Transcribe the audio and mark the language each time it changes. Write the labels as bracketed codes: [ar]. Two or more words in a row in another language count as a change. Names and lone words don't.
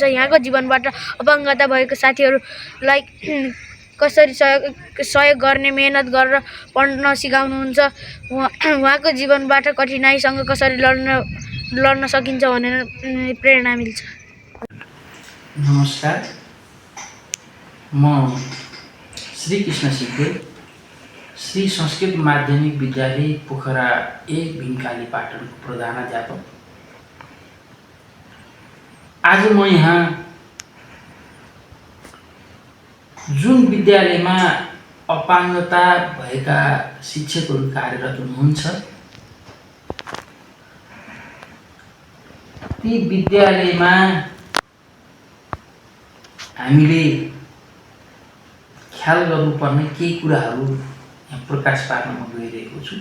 [ne] यहाँको जीवनबाट अपाङ्गता भएको साथीहरूलाई कसरी सहयोग गर्ने, मेहनत गरेर पढ्न सिकाउनुहुन्छ। उहाँको जीवनबाट कठिनाइसँग कसरी लड्न सकिन्छ भनेर प्रेरणा मिल्छ। नमस्कार, म श्री कृष्ण सिद्धे, श्री संस्कृत माध्यमिक विद्यालय पोखरा 1 भीमकाली पाटनको प्रधानाध्यापक। आज म यहाँ जुन विद्यालयमा अपाङ्गता भएका शिक्षकहरू कार्यरत हुनुहुन्छ ती विद्यालयमा हामीले ख्याल गर्नुपर्ने केही कुराहरू यहाँ प्रकाश पार्न म गइरहेको छु।